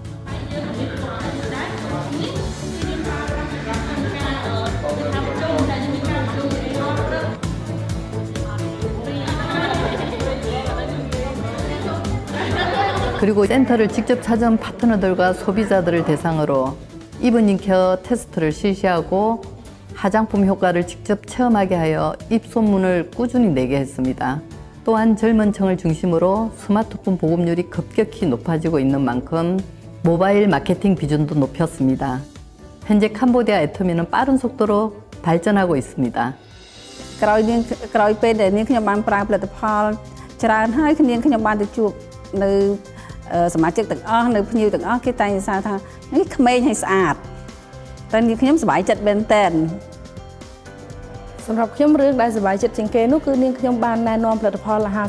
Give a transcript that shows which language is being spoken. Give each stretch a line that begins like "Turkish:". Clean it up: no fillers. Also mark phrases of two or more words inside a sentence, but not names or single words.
Korean: 그리고 센터를 직접 찾은 파트너들과 소비자들을 대상으로 입은 케어 테스트를 실시하고 화장품 효과를 직접 체험하게 하여 입소문을 꾸준히 내게 했습니다. 또한 젊은 층을 중심으로 스마트폰 보급률이 급격히 높아지고 있는 만큼 모바일 마케팅 비중도 높였습니다. 현재 캄보디아 애터미는 빠른 속도로 발전하고 있습니다.
Khmer: ក្រោយពេលដែលនាងខ្ញុំបានប្រើផលិតផលច្រើនហើយនាងខ្ញុំបានទៅជួបនៅសមាជិកទាំងអស់នៅភ្ញៀវទាំងអស់គេតែងសារថានេះក្មេងហើយស្អាតតែនាងខ្ញុំសប្បាយចិត្តមែនតើសម្រាប់ខ្ញុំរឿងដែលសប្បាយចិត្តជាងគេនោះគឺនាងខ្ញុំបានណែនាំផលិតផលអាហារសុ